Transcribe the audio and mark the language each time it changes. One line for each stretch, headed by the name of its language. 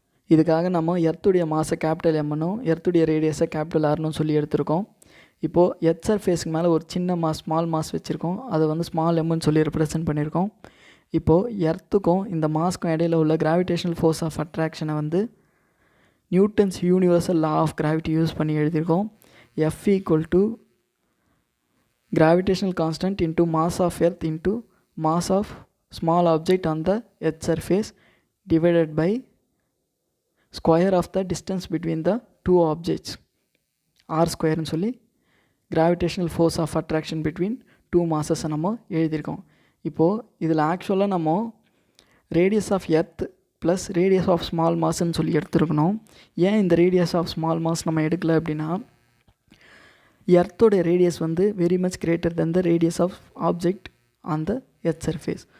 Tamil: இதுக்காக நம்ம எர்த்துடைய மாஸை capital எம்னும் எர்த்துடைய ரேடியஸை capital ஆர்னும் சொல்லி எடுத்திருக்கோம். இப்போது எர்த் சர்ஃபேஸ்க்கு மேலே ஒரு சின்ன ஸ்மால் மாஸ் வச்சுருக்கோம், அதை வந்து ஸ்மால் எம்னு சொல்லி ரெப்ரசன்ட் பண்ணியிருக்கோம். இப்போது எர்த்துக்கும் இந்த மாஸ்க்கும் இடையில உள்ள கிராவிடேஷனல் ஃபோர்ஸ் ஆஃப் அட்ராக்ஷனை வந்து Newton's universal law of gravity use பண்ணி எழுதியிருக்கோம்.
English: F = gravitational constant into mass of earth into mass of small object on the earth surface divided by square of the distance between the two objects r²
Tamil: ன்னு சொல்லி
English: gravitational force of attraction between two masses
Tamil: நம்ம எழுதியிருக்கோம். இப்போது இதில் ஆக்சுவலாக நம்ம radius of earth plus radius of small மாஸ்ன்னு சொல்லி எடுத்துருக்கணும். ஏன் இந்த ரேடியஸ் ஆஃப் ஸ்மால் மாஸ் நம்ம எடுக்கலை அப்படின்னா எர்த்தோடைய ரேடியஸ் வந்து very much greater than the radius of object on the earth surface.